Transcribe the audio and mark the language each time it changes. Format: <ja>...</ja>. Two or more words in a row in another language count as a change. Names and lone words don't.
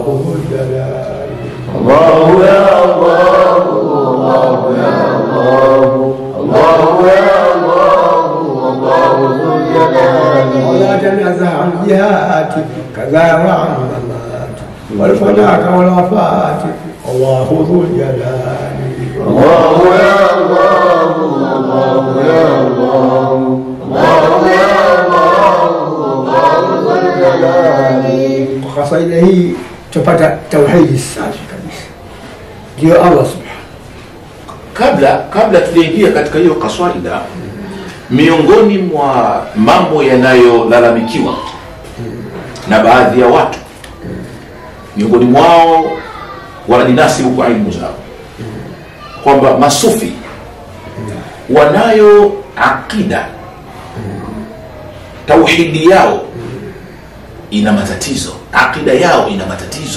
<ar>ذو الجلال الله يا الله الله يا الله الله يا الله الله ذو الجلال ولا تنازع عن جهاتي كذا وعن مماتي والفناك والوفات الله ذو الجلال الله يا الله الله يا الله الله يا الله الله ذو الجلال. قصيدة هي</ar> <sw>تupata tauhidi safi kabisa ndio</sw> <ar>الله سبحانه.</ar> <sw>Kabla tujaingia katika hiyo kaswaida, miongoni mwa mambo yanayolalamikiwa na baadhi ya watu, miongoni mwao wanajinasibu kwa elimu zao kwamba masufi wanayo akida, tauhidi yao ina matatizo, akida yao ina matatizo.</sw>